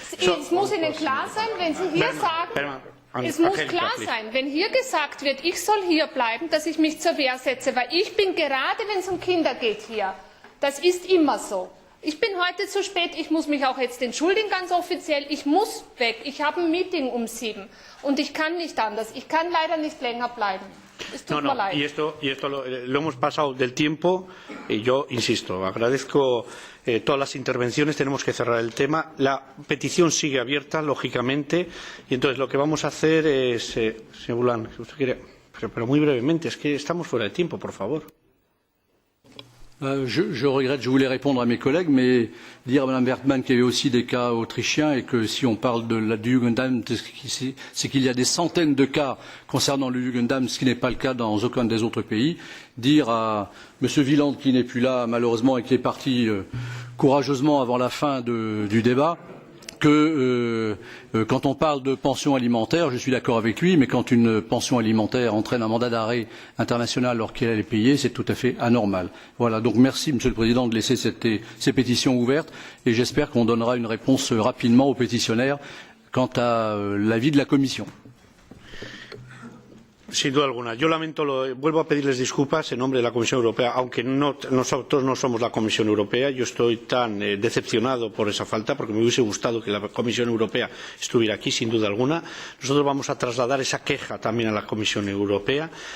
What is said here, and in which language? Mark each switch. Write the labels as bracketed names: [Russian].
[German] Es muss Ihnen klar sein, wenn Sie hier sagen, es muss klar sein, wenn hier gesagt wird, ich soll hier bleiben, dass ich mich zur Wehr setze, weil ich bin gerade, wenn es um Kinder geht, hier. Das ist immer so. Ich bin heute zu spät, ich muss mich auch jetzt entschuldigen, ganz offiziell. Ich muss weg, ich habe ein Meeting um 7 und ich kann nicht anders. Ich kann leider nicht länger bleiben. Es tut mir leid. [Spanish] Y esto lo hemos pasado del tiempo y yo insisto, agradezco todas las intervenciones, tenemos que cerrar el tema. La petición sigue abierta, lógicamente, y entonces lo que vamos a hacer es, señor Boulán, si usted quiere, pero muy brevemente, es que estamos fuera de tiempo, por favor. [French] Je regrette, je voulais répondre à mes collègues, mais dire à Mme Bergmann qu'il y avait aussi des cas autrichiens et que si on parle du Jugendamt, c'est qu'il y a des centaines de cas concernant le Jugendamt, ce qui n'est pas le cas dans aucun des autres pays. Dire à M. Wieland, qui n'est plus là malheureusement et qui est parti courageusement avant la fin du débat, que quand on parle de pension alimentaire, je suis d'accord avec lui, mais quand une pension alimentaire entraîne un mandat d'arrêt international alors qu'elle est payée, c'est tout à fait anormal. Voilà, donc merci Monsieur le Président de laisser ces pétitions ouvertes et j'espère qu'on donnera une réponse rapidement aux pétitionnaires quant à l'avis de la Commission. [Spanish] Sin duda alguna. Yo vuelvo a pedirles disculpas en nombre de la Comisión Europea, aunque nosotros no somos la Comisión Europea. Yo estoy tan decepcionado por esa falta, porque me hubiese gustado que la Comisión Europea estuviera aquí, sin duda alguna. Nosotros vamos a trasladar esa queja también a la Comisión Europea.